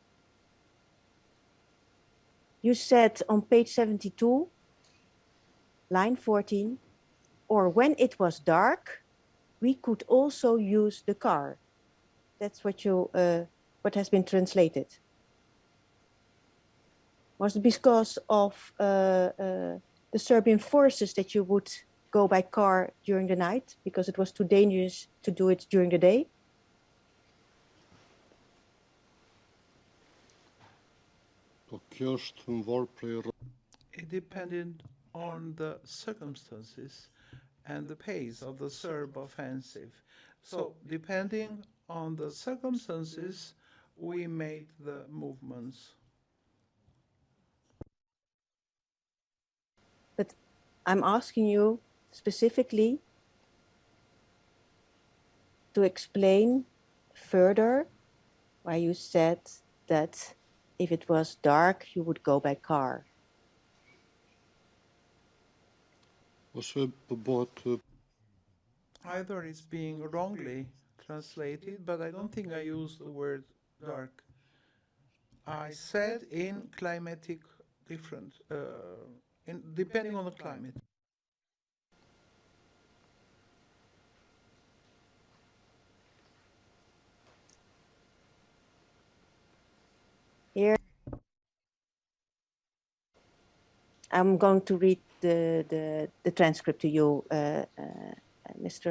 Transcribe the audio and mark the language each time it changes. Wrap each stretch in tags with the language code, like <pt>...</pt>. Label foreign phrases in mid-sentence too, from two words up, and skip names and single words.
<en>You said on page 72, line 14, or when it was dark, we could also use the car. That's what you, what has been translated. Was it because of the Serbian forces that you would go by car during the night because it was too dangerous to do it during the day?</en> <sq>Po kjo është mvar prej</sq> <en>It depended on the circumstances and the pace of the Serb offensive. So, depending on the circumstances, we made the movements. But I'm asking you specifically to explain further why you said that if it was dark, you would go by car.</en> <sq>ose bëhet</sq> <en>Either it's being wrongly translated, but I don't think I used the word dark. I said in climatic different, depending on the climate. Here, I'm going to read the transcript to you, Mr.</en>